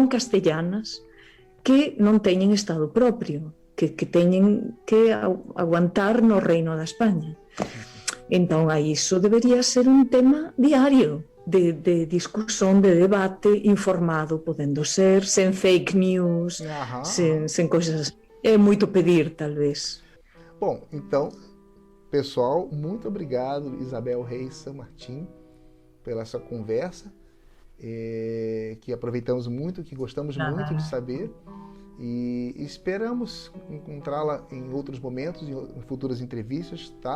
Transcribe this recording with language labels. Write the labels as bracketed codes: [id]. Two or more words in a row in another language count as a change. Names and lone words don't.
[gl] castellanas que non teñen Estado propio, que teñen que aguantar no Reino da España. Entón, a iso debería ser un tema diario de discusión, de debate informado, podendo ser, sen [en] fake news, [gl] sen coisas. É moito pedir, talvez. [pt] Bom, então, pessoal, muito obrigado, Isabel Reis San Martín, pela sua conversa. Que aproveitamos muito, que gostamos muito de saber e esperamos encontrá-la em outros momentos, em futuras entrevistas, tá?